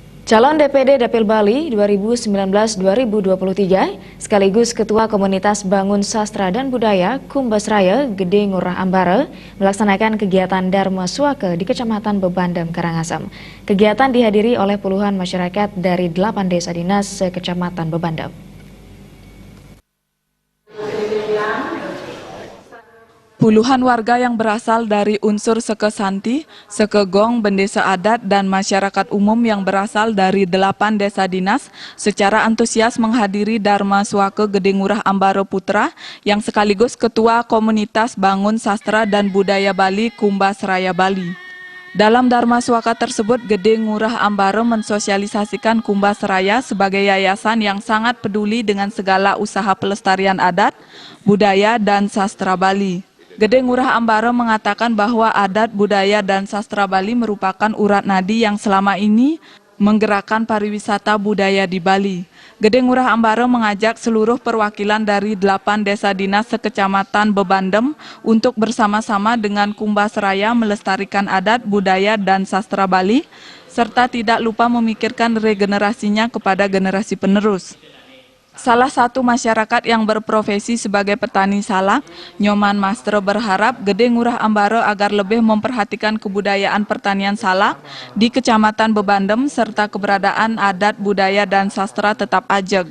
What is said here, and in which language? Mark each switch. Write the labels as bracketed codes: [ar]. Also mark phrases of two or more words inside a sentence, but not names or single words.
[id] Calon DPD Dapil Bali 2019-2023 sekaligus Ketua Komunitas Bangun Sastra dan Budaya Kumbasraya Gede Ngurah Ambara melaksanakan kegiatan Dharma Swaka di Kecamatan Bebandem, Karangasem. Kegiatan dihadiri oleh puluhan masyarakat dari 8 desa dinas se-Kecamatan Bebandem. Puluhan warga yang berasal dari unsur Seke Santi, Seke Gong, Bendesa Adat, dan masyarakat umum yang berasal dari 8 desa dinas secara antusias menghadiri Dharma Swaka Gede Ngurah Ambara Putra yang sekaligus Ketua Komunitas Bangun Sastra dan Budaya Bali Kumbasraya Bali. Dalam Dharma Swaka tersebut, Gede Ngurah Ambara mensosialisasikan Kumbasraya sebagai yayasan yang sangat peduli dengan segala usaha pelestarian adat, budaya, dan sastra Bali. Gede Ngurah Ambara mengatakan bahwa adat, budaya, dan sastra Bali merupakan urat nadi yang selama ini menggerakkan pariwisata budaya di Bali. Gede Ngurah Ambara mengajak seluruh perwakilan dari 8 desa dinas sekecamatan Bebandem untuk bersama-sama dengan Kumbasraya melestarikan adat, budaya, dan sastra Bali, serta tidak lupa memikirkan regenerasinya kepada generasi penerus. Salah satu masyarakat yang berprofesi sebagai petani salak, Nyoman Mastre, berharap Gede Ngurah Ambara agar lebih memperhatikan kebudayaan pertanian salak di Kecamatan Bebandem serta keberadaan adat, budaya, dan sastra tetap ajeg.